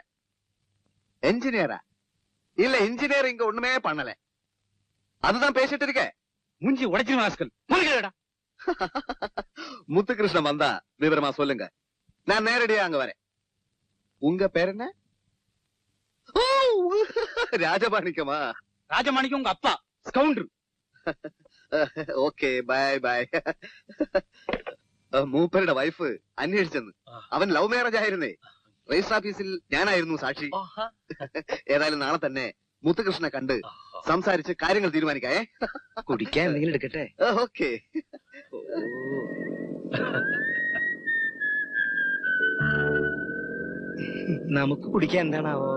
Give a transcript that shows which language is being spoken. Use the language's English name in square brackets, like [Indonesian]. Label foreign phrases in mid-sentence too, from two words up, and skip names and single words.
[Tamil] என்ஜினியரா இல்ல, இன்ஜினியர் இங்க ஒண்ணுமே பண்ணல, அதுதான் பேசிட்டு இருக்கேன். மூஞ்சி உடைச்சிரு ராஸ்கல். முத்துகிருஷ்ணன் வந்தா விவரமா சொல்லுங்க, நான் நேரடியா அங்க வரேன். உங்க பேர் என்ன? ராஜமாணிக்கமா? ராஜமாணிக்கம் உங்க அப்பா ஸ்கவுண்டர். [English] Okay bye bye. [Malayalam] മൂപ്പരുടെ വൈഫ് അന്വേഷിച്ചെന്ന്. അവൻ [English] love marriage [Malayalam] ആയിരുന്നേ. രജിസ്റ്റർ ഓഫീസിൽ ഞാനായിരുന്നു സാക്ഷി. ഏതായാലും നാളെ തന്നെ മുത്തുകൃഷ്ണനെ കണ്ട് സംസാരിച്ച് കാര്യങ്ങൾ തീരുമാനിക്കായേ. കുടിക്കാൻ എന്തെങ്കിലും എടുക്കട്ടെ? ഓക്കെ. നമുക്ക് കുടിക്കാൻ എന്താണാവോ?